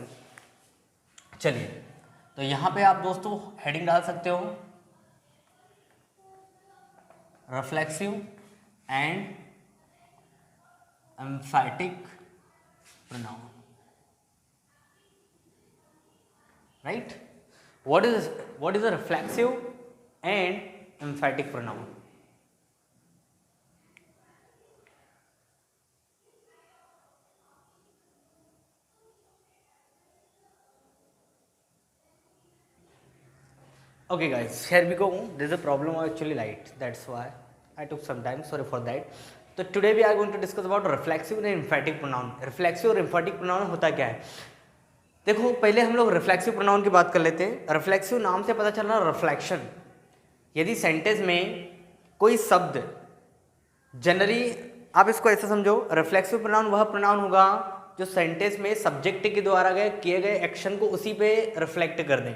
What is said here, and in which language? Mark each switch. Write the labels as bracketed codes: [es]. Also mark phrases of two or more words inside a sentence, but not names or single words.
[hi] चलिए, तो यहाँ पे आप दोस्तों हेडिंग डाल सकते हो [en] reflexive and emphatic pronoun, [hi] राइट। [en] What is a reflexive and emphatic pronoun. Okay guys, here we go. There is a problem of actually light, that's why I took some time, sorry for that. तो today we are going to discuss about reflexive and emphatic pronoun. [hi] Reflexive और [en] emphatic pronoun [hi] होता क्या है? देखो, पहले हम लोग [en] reflexive pronoun [hi] की बात कर लेते हैं। रिफ्लेक्सिव नाम से पता चल रहा है रिफ्लेक्शन। यदि सेंटेंस में कोई शब्द, जनरली आप इसको ऐसे समझो, [en] reflexive pronoun [hi] वह प्रोनाउन होगा जो सेंटेंस में सब्जेक्ट के द्वारा किए गए एक्शन को उसी पे रिफ्लेक्ट कर दें।